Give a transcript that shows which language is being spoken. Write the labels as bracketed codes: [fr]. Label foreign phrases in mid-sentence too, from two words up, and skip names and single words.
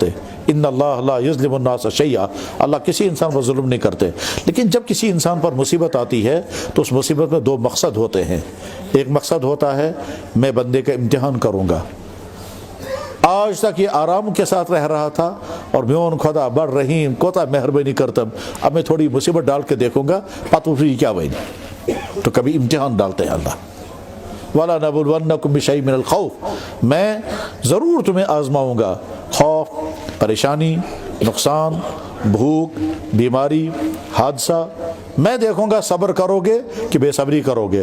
[ar] ان اللہ لا یظلم الناس شیئا, [ur] اللہ کسی انسان پر ظلم نہیں کرتے. لیکن جب کسی انسان پر مصیبت آتی ہے تو اس مصیبت میں دو مقصد ہوتے ہیں. ایک مقصد ہوتا ہے میں بندے کا امتحان کروں گا, آج تک یہ آرام کے ساتھ رہ رہا تھا اور [ks] میون خدا بڑ رحیم کوتا مہربانی کرتم, [ur] اب میں تھوڑی مصیبت ڈال کے دیکھوں گا پتہ پھر کیا بنی. تو کبھی امتحان ڈالتے ہیں اللہ. [ar] وَلَنَبْلُوَنَّكُمْ بِشَيْءٍ مِّنَ الْخَوْفِ, [ur] میں ضرور تمہیں آزماؤں گا. خوف, پریشانی, نقصان, بھوک, بیماری, حادثہ, میں دیکھوں گا صبر کرو گے کہ بے صبری کرو گے.